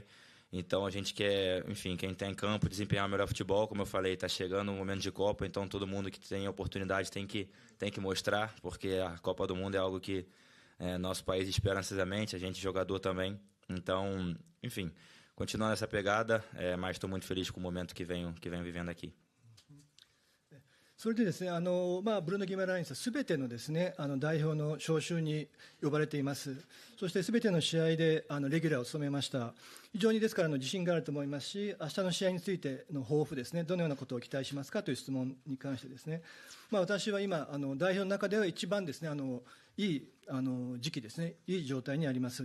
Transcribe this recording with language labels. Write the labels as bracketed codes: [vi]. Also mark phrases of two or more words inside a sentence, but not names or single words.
[pt] Então a gente quer, enfim, quem está em campo desempenhar o melhor futebol, como eu falei, está chegando um momento de Copa, então todo mundo que tem oportunidade tem que mostrar, porque a Copa do Mundo é algo que nosso país espera ansiosamente, a gente jogador também. Então, enfim, continuando essa pegada, mas estou muito feliz com o momento que venho vivendo aqui. [ja] それでですね、ブルーノ・ギマラインスはすべてのですね、代表の招集に呼ばれています。そしてすべての試合でレギュラーを務めました。非常にですから自信があると思いますし、明日の試合についての抱負ですね、どのようなことを期待しますかという質問に関してですね、私は今代表の中では一番ですね、いい時期ですね、いい状態にあります。